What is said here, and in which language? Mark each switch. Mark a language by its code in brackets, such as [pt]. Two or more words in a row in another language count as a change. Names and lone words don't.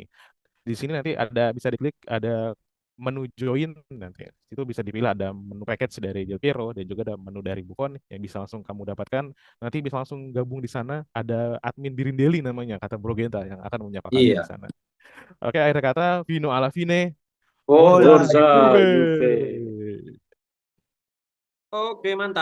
[id] Di sini nanti ada bisa diklik ada menu join nanti. Itu bisa dipilih ada menu package dari Del Piero dan juga ada menu dari Buffon yang bisa langsung kamu dapatkan. Nanti bisa langsung gabung di sana. Ada admin Birindelli namanya kata Bro Genta yang akan menyapa kalian di Iya. sana. Oke, akhir kata Vino [it] alla fine. [id] Oh Forza lah, Forza Juve. Juve. Oke, mantap.